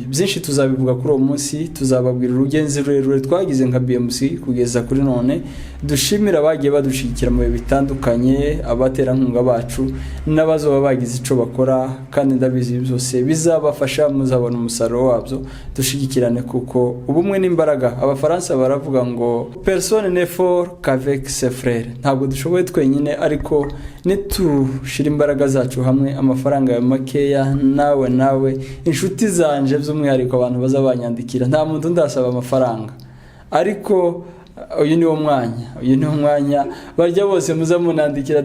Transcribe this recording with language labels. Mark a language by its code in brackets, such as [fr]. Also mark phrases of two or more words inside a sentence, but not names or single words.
[rn] Byinshi tuzabivuga kuri uwo munsi, tuzababwira urugenzi rurerure twagize nka BMC kugeza kuri none. Dushimira abagiye badushigikira mu bihe bitandukanye, abaterankunga bacu n'abazoba bagize ico bakora, kandi ndabizi byose bizabafasha muzabona umusaruro wabyo. Dushigikirane kuko ubumwe n'imbaraga. Abafaransa baravuga ngo [fr] personne n'est fort qu'avec ses frères. [rn] Ntabwo dushoboye twenyine, ariko nitushira imbaraga zacu hamwe, amafaranga ya makeya nawe inshuti zanje by'umwihariko abantu bazabanyandikira. Nta muntu ndasaba amafaranga, ariko uyu ni wo mwanya barya bose muzamunandikira.